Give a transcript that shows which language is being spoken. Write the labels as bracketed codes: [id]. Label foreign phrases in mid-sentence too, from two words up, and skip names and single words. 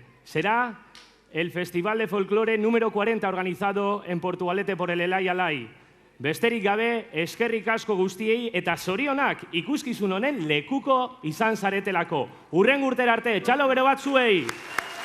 [es] Será el Festival de Folclore número 40 organizado en Portugalete por el Elai. [eu] Besterik gabe, eskerrik asko guztiei eta zorionak ikuskizun honen lekuko izan zaretelako. Hurrengo urtera arte, txalo bero bat zuei!